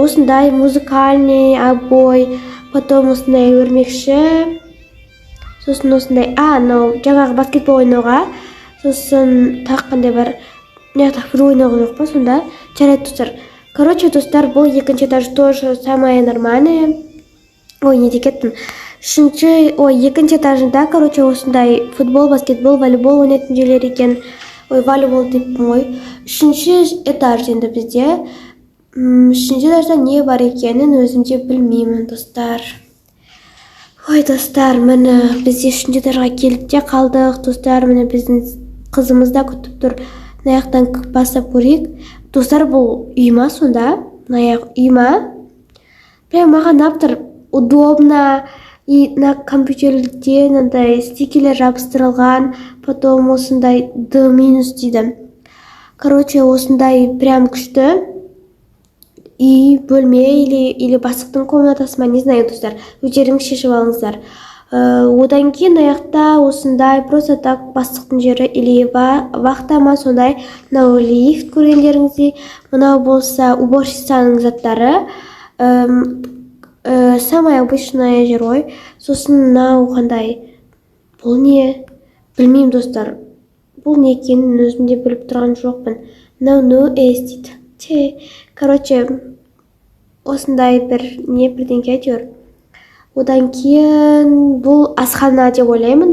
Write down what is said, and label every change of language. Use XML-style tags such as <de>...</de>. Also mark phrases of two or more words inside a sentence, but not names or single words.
<kk>Осындай</kk> <ru>музыкальный обой,</ru> <kk>потом осындай өрмекші, сосын осындай, жаңағы баскетбол ойнауға, сосын тағы қандай бар? Футбол ойнауға жоқ па сонда? Жарайды достар. Короче, достар, бұл екінші этаж</kk> <ru>тоже самое нормальное.</ru> <kk>Не декеттім. Екінші этажында, короче, осындай футбол, баскетбол, волейбол ойнайтын жерлер екен. Волейбол деппін ғой. Үшінші этаж енді бізде. Үшінші этажда не бар екенін өзімде білмеймін, достар. Достар, міне бізде үшінші этажға келіп те қалдық. Достар, міне біздің қызымыз да күтіп тұр. Наяқтан бастап көрейік. Достар, бұл үй ма сонда? Наяқ үй ма? Прям маған аптыр удобно. И на компьютерде мындай стикерлер жабыстырылған, потом осындай D- дейді. Короче, осындай прям күшті. И бөлме или бастықтың комнатасы ма,</kk> <ru>не знаю,</ru> <kk>достар. Өздеріңіз шешіп алыңыздар. Одан кейін аяқта осындай</kk> <ru>просто так</ru> <kk>бастықтың жері или вахта ма, сондай. Мынау лифт көргендеріңіздей. Мынау болса уборщицаның заттары.</kk> <ru>Самая обычная</ru> <kk>жер ғой. Сосын мынау қандай? Бұл не? Білмеймін, достар. Бұл не екенін өзімде біліп тұрған жоқпын. Мынау дейді. Короче, осындай бірдеңке әйтеуір. Одан кейін бұл асхана деп ойлаймын.</kk>